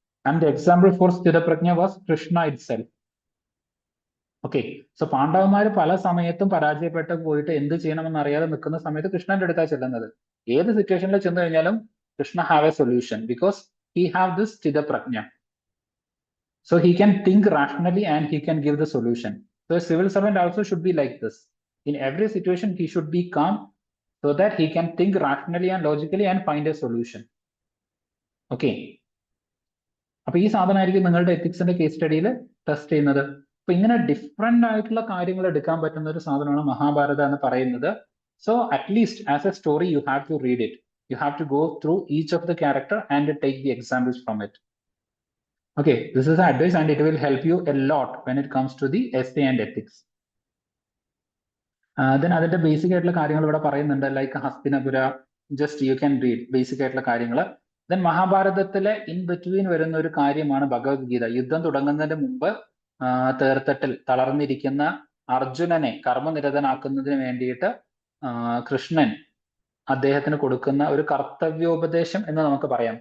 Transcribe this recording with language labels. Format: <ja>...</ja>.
<en>And the example for സ്ഥിതപ്രജ്ഞ was Krishna itself.</en> <ml>Okay, so പാണ്ഡവന്മാർ പല സമയത്തും പരാജയപ്പെട്ട് പോയിട്ട് എന്ത് ചെയ്യണമെന്ന് അറിയാതെ നിൽക്കുന്ന സമയത്ത് കൃഷ്ണന്റെ അടുത്താണ് ചെല്ലുന്നത്. ഏത് സിറ്റുവേഷനിൽ ചെന്ന് കഴിഞ്ഞാലും</ml> <en>Krishna have a solution because he have this സ്ഥിതപ്രജ്ഞ. So he can think rationally and he can give the solution. So a civil servant also should be like this. In every situation he should be calm so that he can think rationally and logically and find a solution. Okay.</en> <ml>അപ്പൊ ഈ സാധനമായിരിക്കും നിങ്ങളുടെ എത്തിക്സിന്റെ case സ്റ്റഡിയിൽ test ചെയ്യുന്നത്. അപ്പൊ ഇങ്ങനെ different ആയിട്ടുള്ള കാര്യങ്ങൾ എടുക്കാൻ പറ്റുന്ന ഒരു സാധനമാണ് മഹാഭാരത എന്ന് പറയുന്നത്.</ml> <en>So at least as a story you have to read it. You have to go through each of the character and take the examples from it. Okay, this is advice and it will help you a lot when it comes to the essay and ethics.</en> <ml>Then അതിന്റെ basic ആയിട്ടുള്ള കാര്യങ്ങൾ ഇവിടെ പറയുന്നുണ്ട്, like Hastinapura,</ml> <en>just you can read</en> <ml>basic ആയിട്ടുള്ള കാര്യങ്ങൾ. Then മഹാഭാരതത്തിലെ in between വരുന്ന ഒരു കാര്യമാണ് ഭഗവത്ഗീത. യുദ്ധം തുടങ്ങുന്നതിന് മുമ്പ് തേർത്തട്ടിൽ തളർന്നിരിക്കുന്ന അർജുനനെ കർമ്മനിരതനാക്കുന്നതിന് വേണ്ടിയിട്ട് കൃഷ്ണൻ അദ്ദേഹത്തിന് കൊടുക്കുന്ന ഒരു കർത്തവ്യോപദേശം എന്ന് നമുക്ക് പറയാം.</ml>